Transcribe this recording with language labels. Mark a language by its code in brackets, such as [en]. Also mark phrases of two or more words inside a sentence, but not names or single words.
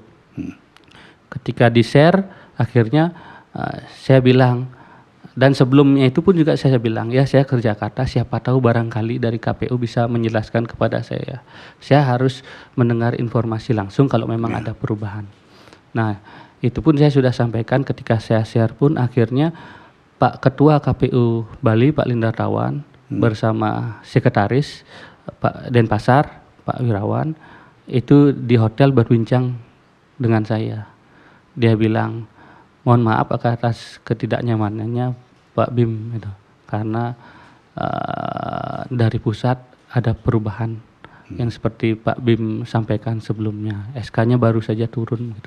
[id] Ketika di share akhirnya saya bilang, dan sebelumnya itu pun juga saya bilang ya saya ke Jakarta, siapa tahu barangkali dari KPU bisa menjelaskan kepada saya. Saya harus mendengar informasi langsung kalau memang ada perubahan. Nah itu pun saya sudah sampaikan ketika saya share pun akhirnya Pak Ketua KPU Bali Pak Lindartawan bersama Sekretaris Pak Denpasar Pak Wirawan itu di hotel berbincang dengan saya. Dia bilang mohon maaf atas ketidaknyamanannya Pak Bim itu karena dari pusat ada perubahan yang seperti Pak Bim sampaikan sebelumnya, SK-nya baru saja turun gitu.